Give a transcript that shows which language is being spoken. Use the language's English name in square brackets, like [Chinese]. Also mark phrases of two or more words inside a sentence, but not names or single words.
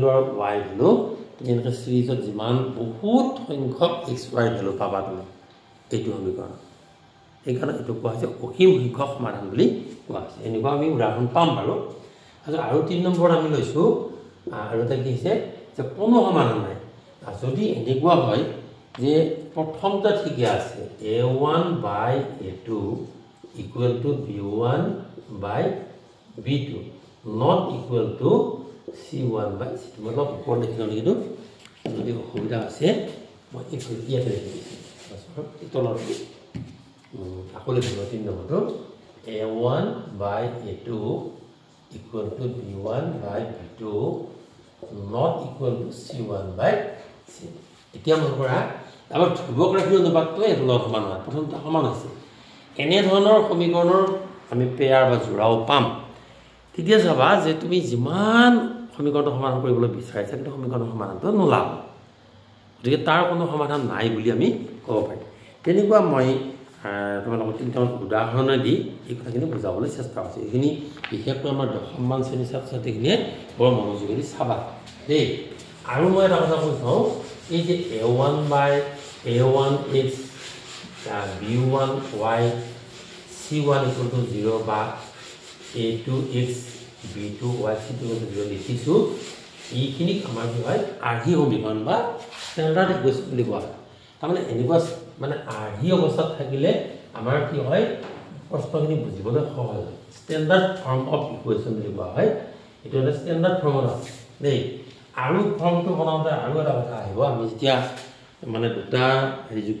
[Assamese] আৰু y ভেলু তুমি এনেকৈ চিৰিজত যিমান বহুত সংখ্যক x y ভেলু পাবা তুমি এইটো সমীকৰণ সেইকাৰণে এইটো কোৱা হৈছে অসীম সংখ্যক সমাধান বুলি কোৱা হৈছে এনেকুৱা আমি উদাহৰণ পাম বাৰু আৰু 3 নম্বৰত আমি লৈছোঁ আৰু এটা কি হৈছে যে কোনো সমাধান নাই যদি এনেকুৱা হয় যে প্ৰথমটা ঠিকে আছে a1/a2 [English] equal to b1/b2 not equal to c1/c2 [Assamese] मतलब ওপৰত লিখিলো কিন্তু যদি অসুবিধা আছে মই ইয়াতে লিখিছোঁ তলৰ আকৌ লিখিলোঁ 3 নম্বৰটো [English] a1/a2 equal to b1/b2 not equal to c1/c2 [Assamese] এতিয়া মন কৰা আমাৰ ধ্ৰুৱক ৰাশিৰ অনুপাতটো এটো লগত সমান হয় প্ৰথমটা সমান আছে এনে ধৰণৰ সমীকৰণৰ আমি পেয়াৰ বা জোড়াও পাম তেতিয়া চাবা যে তুমি যিমান সমীকৰণটো সমাধান কৰিবলৈ বিচাৰিছা কিন্তু সমীকৰণৰ সমাধানটো নোলাব গতিকে তাৰ কোনো সমাধান নাই বুলি আমি ক'ব পাৰিম তেনেকুৱা মই তোমালোকক 3টা উদাহৰণ দি এই কথাখিনি বুজাবলৈ চেষ্টা কৰিছোঁ এইখিনি বিশেষকৈ আমাৰ 10মান শ্ৰেণীৰ ছাত্ৰ-ছাত্ৰীখিনিয়ে বৰ মনোযোগেদি চাবা দেই আৰু মই এটা কথা কৈ থওঁ এই যে a1/a1x b1y c1 [English] equal to [Assamese] 0 বা a2x b2y c2 [English] equal to [Assamese] 0 লিখিছোঁ এইখিনিক আমাৰ কি হয় আৰ্হি সমীকৰণ বা [English] standard equation [Assamese] বুলি কোৱা হয় তাৰমানে এনেকুৱা মানে আৰ্হি অৱস্থাত থাকিলে আমাৰ কি হয় প্ৰশ্নখিনি বুজিবলৈ সহজ হয় [English] standard form of equation [Assamese] বুলি কোৱা হয় এইটো এটা ষ্টেণ্ডাৰ্ড ফৰ্মত আছে দেই আৰু ফৰ্মটো বনাওঁতে আৰু এটা কথা আহিব আমি যেতিয়া মানে দুটা হেৰিযুক্ত